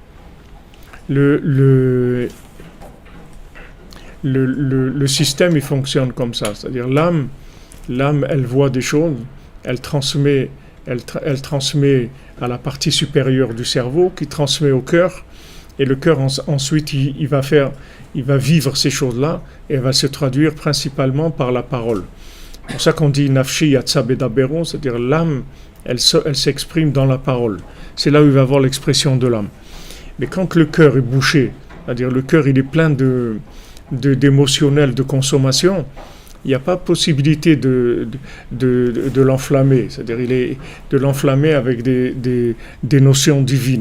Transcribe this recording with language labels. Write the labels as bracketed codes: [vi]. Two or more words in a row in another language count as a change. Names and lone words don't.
[fr] Le système il fonctionne comme ça, c'est-à-dire l'âme elle voit des choses, elle transmet à la partie supérieure du cerveau qui transmet au cœur, et le cœur ensuite il va vivre ces choses-là et elle va se traduire principalement par la parole. C'est pour ça qu'on dit [he] נפשי יצאה בדברו, [fr] c'est-à-dire l'âme elle s'exprime dans la parole. C'est là où il va avoir l'expression de l'âme. Mais quand le cœur est bouché, c'est-à-dire le cœur il est plein d'émotionnel, de consommation, il n'y a pas possibilité de l'enflammer, c'est-à-dire de l'enflammer avec des notions divines.